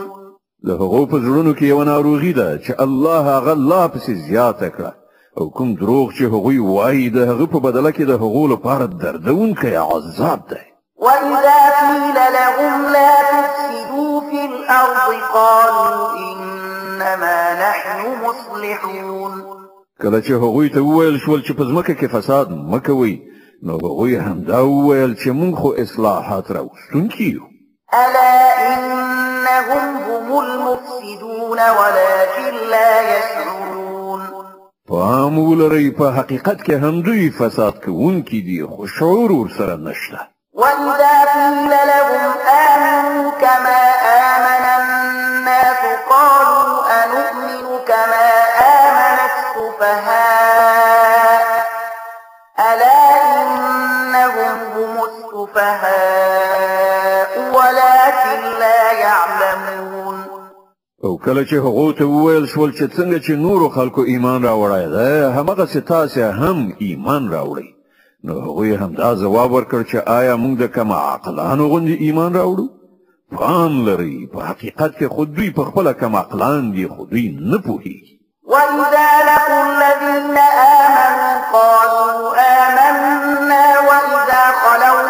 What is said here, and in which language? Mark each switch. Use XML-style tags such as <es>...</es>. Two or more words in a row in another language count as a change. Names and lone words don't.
<ps>له هغو په زړونو کې یو ناروغي ده چې الله هغه لا پسې زیاته کړه او کوم دروغ چې هغوی وایي د هغه په بدله کې د هغو لپاره دردونکی عذاب دی</ps> <ar>وإذا قيل لهم لا تفسدوا في الأرض قالوا إنما نحن مصلحون</ar> <ps>کله چې هغوی ته وویل شول چې په ځمکه کې فساد مه کوئ نو هغوی همدا وویل چې موږ خو اصلاحات راوستونکي یو</ps> <ar>ألا إنهم هم المفسدون ولكن لا يشعرون</ar> <ps>پام ولرئ په حقیقت کې هم دوی فساد کوونکي دي خو شعور ورسره نشته</ps> <ar>وإذا قيل لهم آمنوا كما آمن الناس قالوا أنؤمن كما آمن السفهاء ألا إنهم هم السفهاء ولكن لا يعلمون</ar> <ps>او کله چې هغو ته وویل شول چې څنګه چې نورو خلکو ایمان راوړی دی هماغسې تاسې هم ایمان راوړئ نو هغوی همدا ځواب ورکړ چې آیا موږ د کم عقلانو غوندې ایمان راوړو پام لرئ په حقیقت کې خو دوی په خپله کم عقلان دي خو دوی نه پوهېږي</ps> <ar>وإذا لقوا الذين آمنوا قالوا آمنا وإذا خلوا</ar>